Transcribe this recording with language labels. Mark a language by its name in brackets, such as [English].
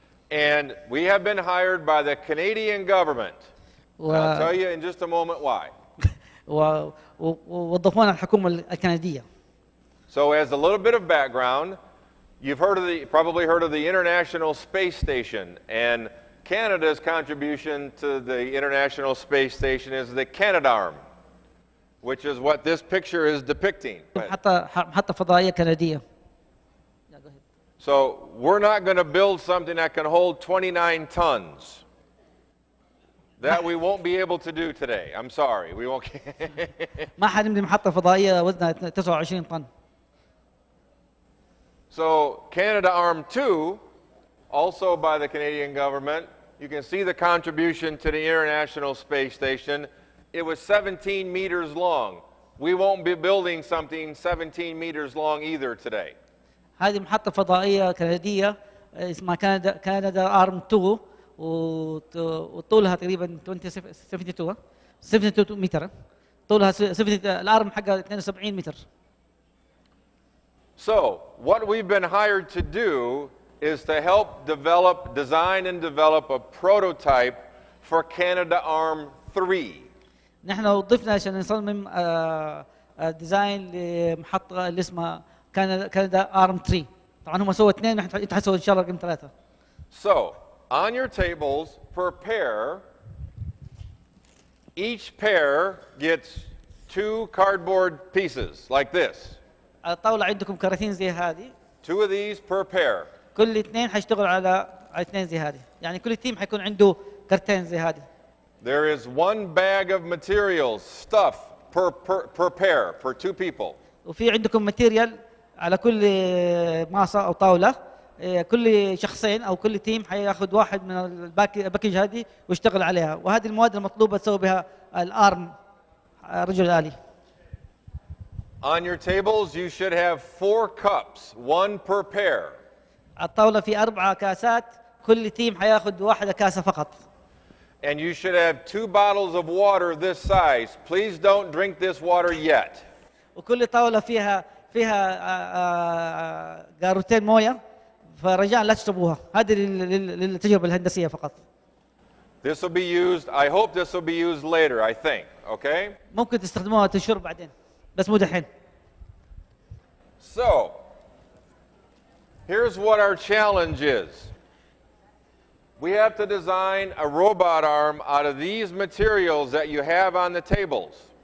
[English] And we have been hired by the Canadian government. I'll tell you in just a moment why. [Arabic] ووظفونا الحكومة الكندية. [English] So as a little bit of background, you've probably heard of the International Space Station, and Canada's contribution to the International Space Station is the Canadarm, which is what this picture is depicting. [Arabic] محطة فضائية كندية. [English] So we're not going to build something that can hold 29 tons. That we won't be able to do today. I'm sorry. We won't. [Arabic] ما حنبني محطة فضائية وزنها 29 طن. [English] So Canadarm 2, also by the Canadian government, you can see the contribution to the International Space Station. It was 17 meters long. We won't be building something 17 meters long either today. [Arabic] هذه محطة فضائية كندية اسمها كندا ارم 2 وطولها تقريبا 72 متر. طولها الارم حقها 72 متر. [English] So, what we've been hired to do is to help design and develop a prototype for Canadarm 3. [Arabic] نحن وظفنا عشان نصمم ديزاين لمحطة اللي اسمها كندا ارم 3. طبعا هم سووا اثنين، نحن حنسوي ان شاء الله رقم 3. [English] So, on your tables per pair, each pair gets 2 cardboard pieces like this. [Arabic] على الطاولة عندكم كراتين زي هذه. [English] 2 of these per pair. [Arabic] كل اثنين حيشتغلوا على اثنين زي هذه، يعني كل تيم حيكون عنده كرتين زي هذه. [English] There is 1 bag of materials, stuff per pair, per 2 people. [Arabic] وفي عندكم ماتيريال على كل ماسة أو طاولة، كل شخصين أو كل تيم حياخذ واحد من الباكج هذه ويشتغل عليها، وهذه المواد المطلوبة تسوي بها الآرم رجل آلي. [English] On your tables, you should have 4 cups, 1 per pair. [Arabic] على الطاولة في 4 كاسات، كل تيم حياخذ واحدة كاسة فقط. [English] And you should have 2 bottles of water this size. Please don't drink this water yet. [Arabic] وكل طاولة فيها قارتين موية، فرجاء لا تشربوها، هذه للتجربة الهندسية فقط. [English] This will be used, I hope this will be used later, I think, okay? [Arabic] ممكن تستخدموها تشرب بعدين، بس مو دحين. [English] So, here's what our challenge is. We have to design a robot arm out of these materials that you have on the tables.